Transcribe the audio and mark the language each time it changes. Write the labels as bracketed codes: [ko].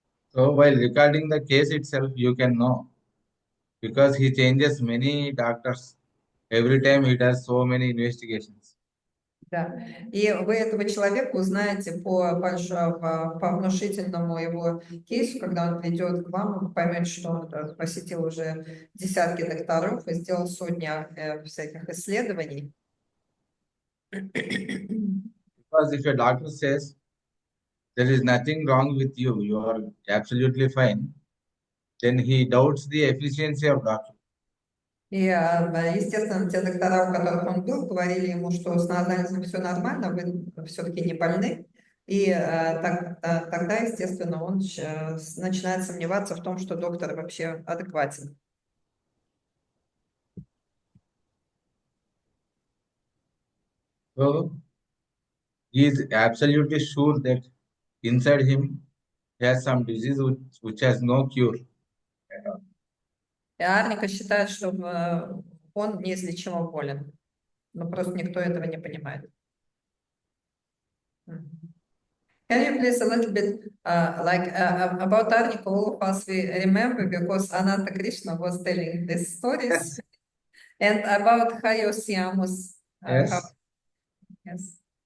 [en] So while recording the case itself, you can know, because he changes many doctors. Every time he does so many investigations. [ru] Да. И вы этого человека узнаете по внушительному его кейсу, когда он придет к вам, вы поймете, что он посетил уже десятки докторов и сделал сотни всяких исследований. Because if a doctor says there is nothing wrong with you, you are absolutely fine, then he doubts the efficiency of doctor. И, естественно, те доктора, у которых он был, говорили ему, что с анализом все нормально, вы все-таки не больны. И тогда, естественно, он начинает сомневаться в том, что доктор вообще адекватен. So he is absolutely sure that inside him he has some disease which has no cure. И Арника считает, что он неизлечимо болен. Но просто никто этого не понимает. [en] Can you please a little bit about Arnika, all of us we remember because Ananta Krishna was telling these stories and about Hallucinations. Yes. Yes.